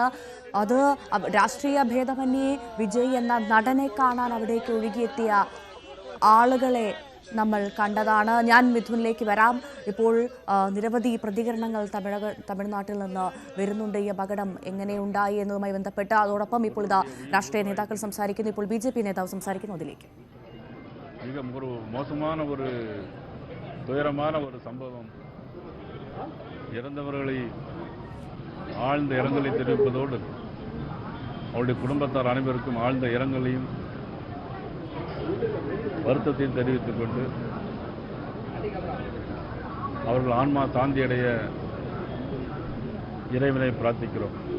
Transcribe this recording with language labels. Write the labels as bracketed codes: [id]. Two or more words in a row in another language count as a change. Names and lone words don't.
[ml] അത് രാഷ്ട്രീയ ഭേദമന്യേ വിജയ് എന്ന നടനെ കാണാൻ അവിടേക്ക് ഒഴുകിയെത്തിയ ആളുകളെ നമ്മൾ കണ്ടതാണ്. ഞാൻ മിഥുനിലേക്ക് വരാം. ഇപ്പോൾ നിരവധി പ്രതികരണങ്ങൾ തമിഴ്നാട്ടിൽ നിന്ന് വരുന്നുണ്ട്. ഈ അപകടം എങ്ങനെയുണ്ടായി എന്നതുമായി ബന്ധപ്പെട്ട് അതോടൊപ്പം ഇപ്പോൾ ഇതാ രാഷ്ട്രീയ നേതാക്കൾ സംസാരിക്കുന്നു. ഇപ്പോൾ BJP നേതാവ് സംസാരിക്കുന്നു. അതിലേക്ക് [ta] ஒரு மோசமான ഒരു துயரமான ஒரு சம்பவம். இறந்தவர்களை ஆழ்ந்த இரங்கலை தெரிவிப்பதோடு அவருடைய குடும்பத்தார் அனைவருக்கும் ஆழ்ந்த இரங்கலையும் வருத்தத்தையும் தெரிவித்துக் கொண்டு அவர்கள் ஆன்மா சாந்தி அடைய இறைவனை பிரார்த்திக்கிறோம்.